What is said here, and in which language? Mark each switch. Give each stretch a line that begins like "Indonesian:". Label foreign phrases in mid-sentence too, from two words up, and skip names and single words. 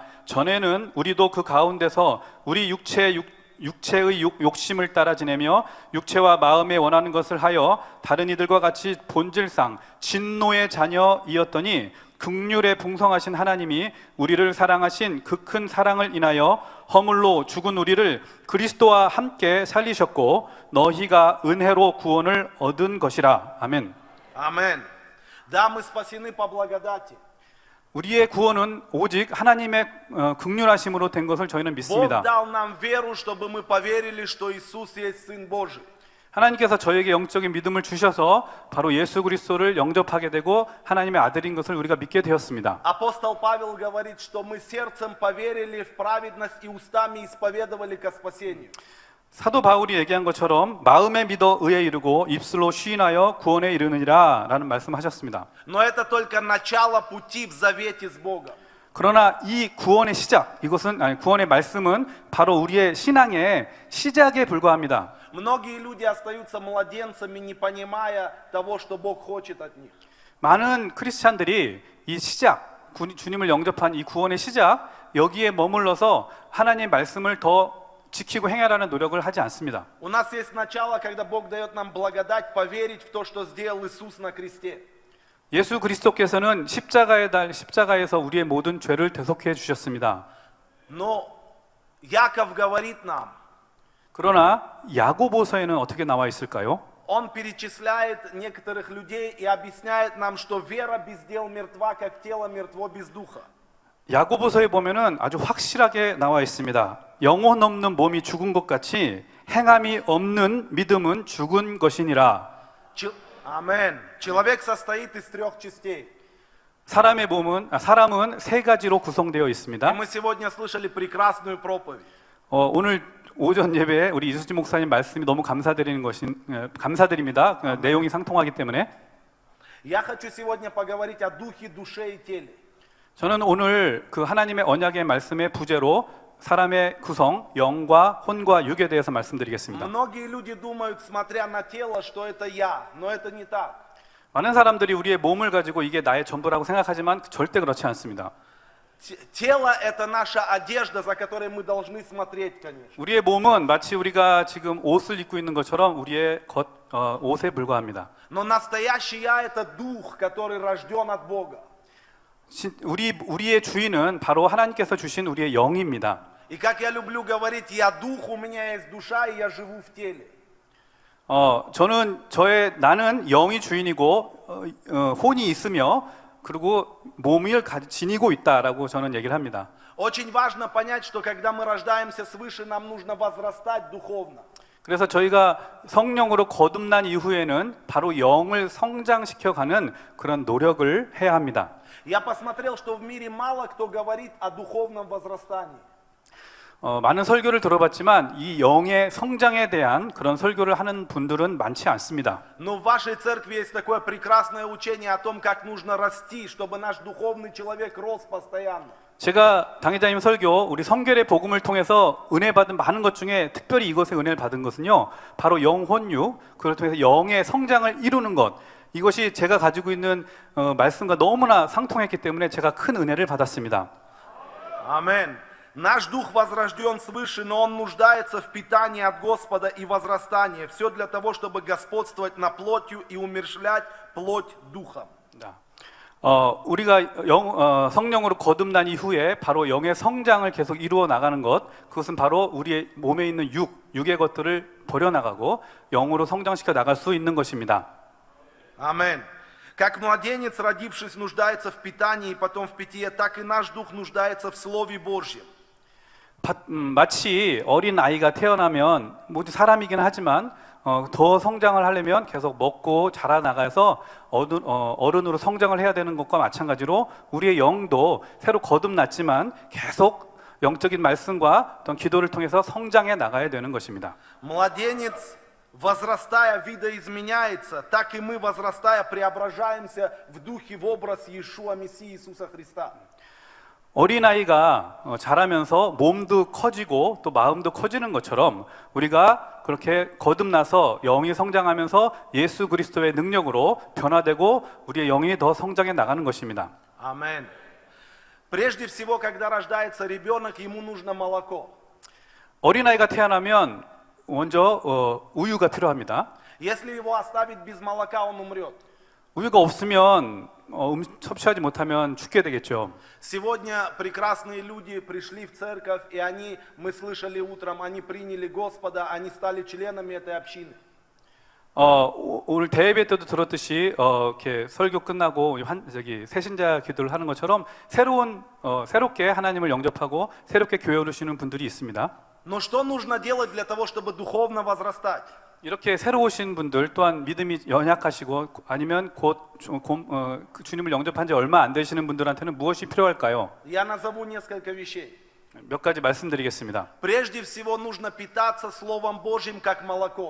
Korean: 전에는 우리도 그 가운데서 우리 육체의 욕심을 따라 지내며 육체와 마음에 원하는 것을 하여 다른 이들과 같이 본질상 진노의 자녀이었더니 긍휼에 풍성하신 하나님이 우리를 사랑하신 그 큰 사랑을 인하여 허물로 죽은 우리를 그리스도와 함께 살리셨고 너희가 은혜로 구원을 얻은 것이라. 아멘.
Russian: Амен. Да, мы спасены по благодати.
Korean: 우리의 구원은 오직 하나님의 긍휼하심으로 된 것을 저희는
Russian: Бог
Korean: 믿습니다.
Russian: дал нам веру, чтобы мы поверили, что Иисус есть Сын Божий.
Korean: 하나님께서 저에게 영적인 믿음을 주셔서 바로 예수 그리스도를 영접하게 되고 하나님의 아들인 것을 우리가 믿게 되었습니다.
Russian: Апостол Павел говорит, что мы сердцем поверили в праведность и устами исповедовали ко спасению.
Korean: 사도 바울이 얘기한 것처럼 마음에 믿어 의에 이르고 입술로 시인하여 구원에 이르느니라 라는 말씀하셨습니다.
Russian: Но это только начало пути в завете с Богом.
Korean: 그러나 이 구원의 시작, 구원의 말씀은 바로 우리의 신앙의 시작에 불과합니다.
Russian: Многие люди остаются младенцами, не понимая того, что Бог хочет от них.
Korean: 많은 크리스찬들이 이 시작, 주님을 영접한 이 구원의 시작, 여기에 머물러서 하나님의 말씀을 더 지키고 행하라는 노력을 하지 않습니다.
Russian: У нас есть начало, когда Бог дает нам благодать поверить в то, что сделал Иисус на кресте.
Korean: 예수 그리스도께서는 십자가에서 우리의 모든 죄를 대속해 주셨습니다.
Russian: Но Яков говорит нам,
Korean: 그러나 야고보서에는 어떻게 나와 있을까요?
Russian: он перечисляет некоторых людей и объясняет нам, что вера без дел мертва, как тело мертво без духа.
Korean: 야고보서에 보면은 아주 확실하게 나와 있습니다. 영혼 없는 몸이 죽은 것 같이 행함이 없는 믿음은 죽은 것이니라.
Russian: Амен. Человек состоит из 3 частей.
Korean: 사람은 세 가지로 구성되어
Russian: И
Korean: 있습니다.
Russian: мы сегодня слышали прекрасную проповедь.
Korean: 오늘 오전 예배에 우리 이수지 목사님 말씀이 너무 감사드립니다. 내용이 상통하기 때문에
Russian: Я хочу сегодня поговорить о духе, душе и теле.
Korean: 저는 오늘 그 하나님의 언약의 말씀의 부제로 사람의 구성, 영과 혼과 육에 대해서 말씀드리겠습니다.
Russian: Многие люди думают, смотря на тело, что это я, но это не так.
Korean: 많은 사람들이 우리의 몸을 가지고 이게 나의 전부라고 생각하지만 절대 그렇지 않습니다.
Russian: Тело – это наша одежда, за которой мы должны смотреть, конечно.
Korean: 우리의 몸은 마치 우리가 지금 옷을 입고 있는 것처럼 우리의 옷에 불과합니다.
Russian: Но настоящий я – это дух, который рожден от Бога.
Korean: 우리의 주인은 바로 하나님께서 주신 우리의 영입니다.
Russian: И как я люблю говорить, я дух, у меня есть душа, и я живу в теле.
Korean: 나는 영이 주인이고 혼이 있으며 그리고 몸을 지니고 있다라고 저는 얘기를 합니다.
Russian: Очень важно понять, что когда мы рождаемся свыше, нам нужно возрастать духовно.
Korean: 그래서 저희가 성령으로 거듭난 이후에는 바로 영을 성장시켜가는 그런 노력을 해야 합니다.
Russian: Я посмотрел, что в мире мало кто говорит о духовном возрастании.
Korean: 많은 설교를 들어봤지만 이 영의 성장에 대한 그런 설교를 하는 분들은 많지 않습니다.
Russian: Но в вашей церкви есть такое прекрасное учение о том, как нужно расти, чтобы наш духовный человек рос постоянно.
Korean: 제가 당회자님 설교, 우리 성결의 복음을 통해서 은혜 받은 많은 것 중에 특별히 이것에 은혜를 받은 것은요, 바로 영혼육, 그걸 통해서 영의 성장을 이루는 것, 이것이 제가 가지고 있는 말씀과 너무나 상통했기 때문에 제가 큰 은혜를 받았습니다.
Russian: Аминь. Наш дух возрожден свыше, но он нуждается в питании от Господа и возрастании. Все для того, чтобы господствовать над плотью и умерщвлять плоть духом.
Korean: 우리가 성령으로 거듭난 이후에 바로 영의 성장을 계속 이루어 나가는 것, 그것은 바로 우리의 몸에 있는 육의 것들을 버려나가고 영으로 성장시켜 나갈 수 있는 것입니다.
Russian: Аминь. Как младенец, родившись, нуждается в питании и потом в питье, так и наш дух нуждается в Слове Божьем.
Korean: 마치 어린 아이가 태어나면 모두 사람이긴 하지만 더 성장을 하려면 계속 먹고 자라나가서 어른으로 성장을 해야 되는 것과 마찬가지로 우리의 영도 새로 거듭났지만 계속 영적인 말씀과 어떤 기도를 통해서 성장해 나가야 되는 것입니다.
Russian: Младенец, возрастая, видоизменяется, так и мы, возрастая, преображаемся в духе в образ Иешуа Мессии Иисуса Христа.
Korean: 어린아이가 자라면서 몸도 커지고 또 마음도 커지는 것처럼 우리가 그렇게 거듭나서 영이 성장하면서 예수 그리스도의 능력으로 변화되고 우리의 영이 더 성장해 나가는 것입니다.
Russian: Аминь. Прежде всего, когда рождается ребенок, ему нужно молоко.
Korean: 어린아이가 태어나면 먼저 우유가 필요합니다.
Russian: Если его оставить без молока, он умрет.
Korean: 우유가 없으면 섭취하지 못하면 죽게 되겠죠.
Russian: Сегодня прекрасные люди пришли в церковь, и мы слышали утром, они приняли Господа, они стали членами этой общины.
Korean: 오늘 대예배 때도 들었듯이 이렇게 설교 끝나고 새신자 기도를 하는 것처럼 새롭게 하나님을 영접하고 새롭게 교회 오시는 분들이 있습니다.
Russian: Но что нужно делать для того, чтобы духовно возрастать?
Korean: 이렇게 새로 오신 분들 또한 믿음이 연약하시고 아니면 그 주님을 영접한 지 얼마 안 되시는 분들한테는 무엇이 필요할까요?
Russian: Я назову несколько вещей.
Korean: 몇 가지 말씀드리겠습니다.
Russian: Прежде всего нужно питаться Словом Божьим как молоком.